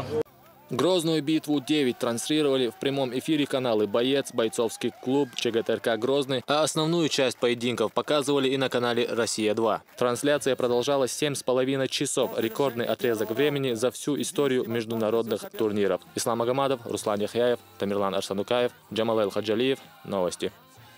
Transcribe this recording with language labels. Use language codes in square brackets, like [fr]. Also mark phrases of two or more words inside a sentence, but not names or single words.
[ru] Грозную битву 9 транслировали в прямом эфире каналы «Боец», «Бойцовский клуб», ЧГТРК «Грозный», а основную часть поединков показывали и на канале «Россия-2». Трансляция продолжалась 7,5 часов, рекордный отрезок времени за всю историю международных турниров. Ислам Магомадов, Руслан Яхяев, Тамерлан Арсанукаев, Джамалел Хаджалиев. Новости.